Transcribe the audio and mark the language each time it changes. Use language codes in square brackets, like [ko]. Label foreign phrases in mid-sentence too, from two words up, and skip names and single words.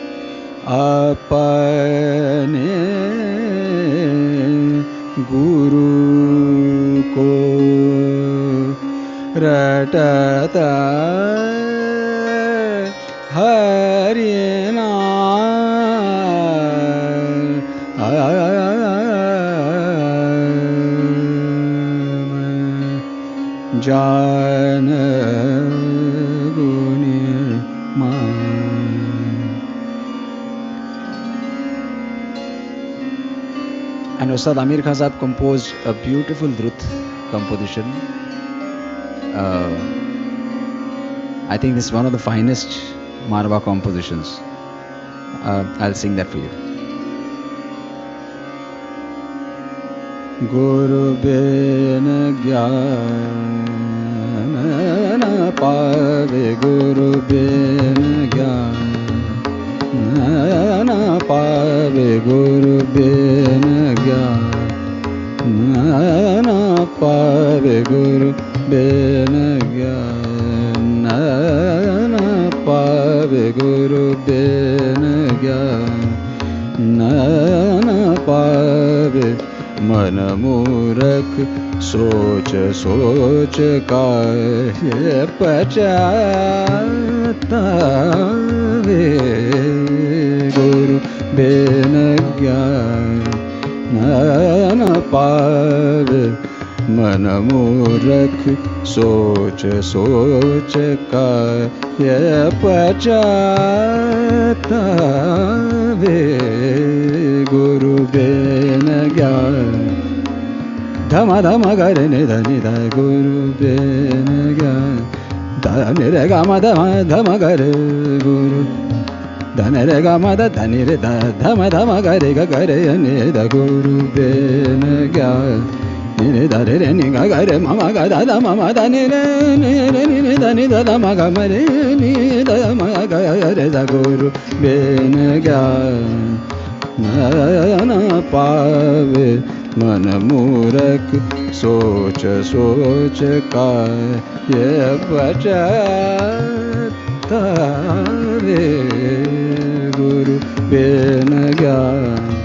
[hi] अपने गुरु को रटता हरि नाम जान गुनी मान. [en] And Ustad Amir Khan Sahab composed a beautiful Drut composition. I think this is one of the finest Marwa compositions. I'll sing that for you. [hi] गुरु बिन ज्ञान न पावे, गुरु बिन ज्ञान न पावे, गुरु बिन ज्ञान न पावे, गुरु बिन ज्ञान न पावे, गुरु बिन ज्ञान न पावे. मन मूरख सोच सोच काहे पछतावे, गुरु बिन ज्ञान न पावे. मन मूरख सोच सोच काहे पछतावे, गुरु बिन ज्ञान. धम धम गर नि ध नि ध, गुरु बिन ज्ञान. धन रे ग म धम धम गर गुरु, धन रे ग म ध धनि रे ध, धम धम गर ग गर नि ध, गुरु बिन ज्ञान. नि नि ध रे नि ग ग रे म म ग ध ध म म ध नि रे नि रे नि नि ध नि ध ध म ग म रे नि ध म ग रे ध, गुरु बिन ज्ञान न पावे. मन मूरख सोच सोच काहे पछतावे, गुरु बिन ज्ञान.